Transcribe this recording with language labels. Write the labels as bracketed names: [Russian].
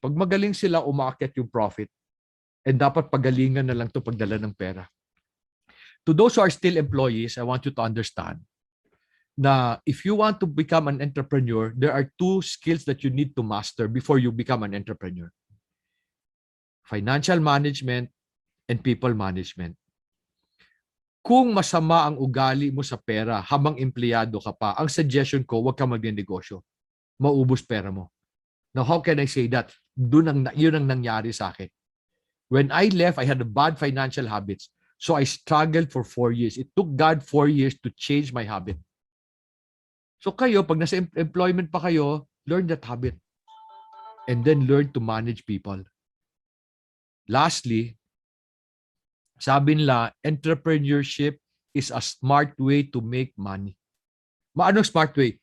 [Filipino] Pag magaling sila, umaakyat yung profit. And dapat pagalingan na lang ito pagdala ng pera. [English] To those who are still employees, I want you to understand na if you want to become an entrepreneur, there are two skills that you need to master before you become an entrepreneur. Financial management and people management. [Filipino] Kung masama ang ugali mo sa pera habang empleyado ka pa, ang suggestion ko, huwag kang magnegosyo. Maubos pera mo. [English] Now, how can I say that? [Filipino] Yun ang nangyari sa akin. [English] When I left, I had bad financial habits. So I struggled for 4 years. It took God 4 years to change my habit. [Filipino] So kayo, pag nasa employment pa kayo, [English] learn that habit. And then learn to manage people. Lastly, [Filipino] sabi nila, [English] entrepreneurship is a smart way to make money. Anong smart way?